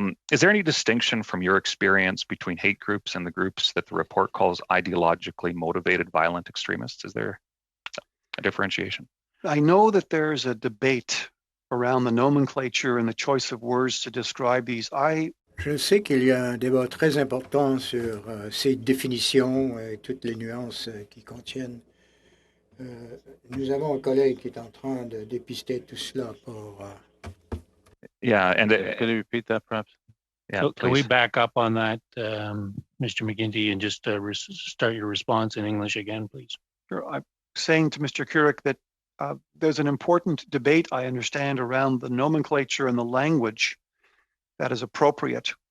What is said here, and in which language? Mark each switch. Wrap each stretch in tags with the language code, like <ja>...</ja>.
<en>Is there any distinction from your experience between hate groups and the groups that the report calls ideologically motivated violent extremists? Is there a differentiation? I know that there's a debate around the nomenclature and the choice of words to describe these. I</en> <fr>Je sais qu'il y a un débat très important sur ces définitions et toutes les nuances qu'ils contiennent. Nous avons un collègue qui est en train de dépister tout cela pour...</fr> <en>Yeah, and Can you repeat that, perhaps? yeah, So can we please. back up on that, Mr. McGinty, and just start your response in English again, please? Sure. I'm saying to Mr. Keurig that there's an important debate, I understand, around the nomenclature and the language that is appropriate.</en>